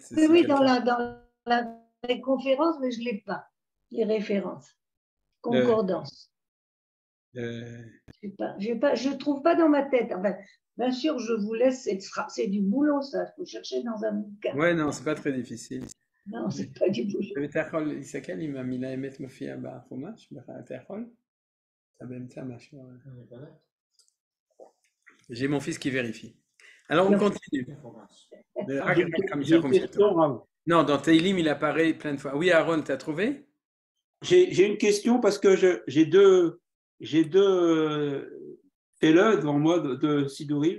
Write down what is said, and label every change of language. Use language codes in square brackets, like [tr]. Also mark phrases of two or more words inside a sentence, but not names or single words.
[fr] Oui, oui, dans les conférences, mais je ne l'ai pas. Les références. Concordance. Je ne trouve pas dans ma tête. Enfin, bien sûr, je vous laisse, c'est du boulot, ça. Il faut chercher dans un bouquin. Ouais, non, c'est pas très difficile. Non, c'est pas du boulot. [he] אתה יכול להסתכל אם המילה אמת מופיעה בחומש? אתה יכול? אתה באמצע משהו. [fr] J'ai mon fils qui vérifie. Alors, on continue. J'ai une question, Rav. Non, dans Teilim, il apparaît plein de fois. Oui, Aaron, t'as trouvé? J'ai une question parce que j'ai deux télés devant moi de Sidorim.